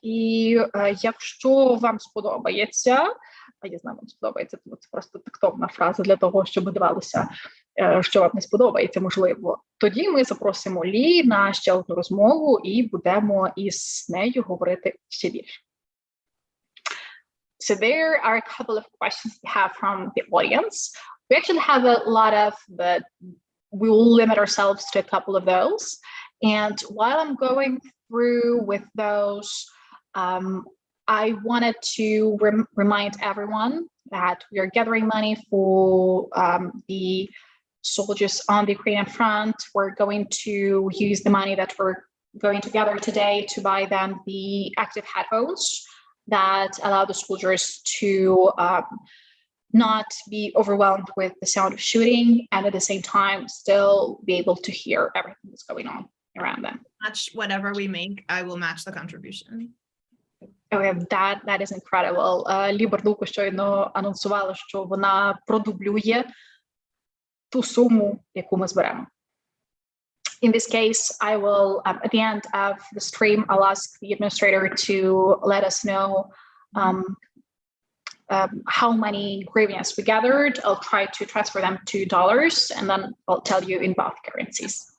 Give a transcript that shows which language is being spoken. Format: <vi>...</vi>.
<uk>І якщо вам сподобається, а я знаю, вам сподобається, тому це просто тактовна фраза для того, щоб здавалося, що вам не сподобається, можливо, тоді ми запросимо Лі на ще одну розмову і будемо із нею говорити ще більше.</uk> <en>So there are a couple of questions we have from the audience. We actually have a lot of, but we will limit ourselves to a couple of those. And while I'm going through with those, I wanted to remind everyone that we are gathering money for the soldiers on the Ukrainian front. We're going to use the money that we're going to gather today to buy them the active headphones that allow the soldiers to not be overwhelmed with the sound of shooting, and at the same time still be able to hear everything that's going on around them. Match whatever we make, I will match the contribution. Okay, that is incredible.</en> <uk>Лі Бардуго щойно анонсувала, що вона продублює ту суму, яку ми зберемо.</uk> <en>In this case, I will, at the end of the stream, I'll ask the administrator to let us know how many hryvnias we gathered. I'll try to transfer them to dollars, and then I'll tell you in both currencies.</en>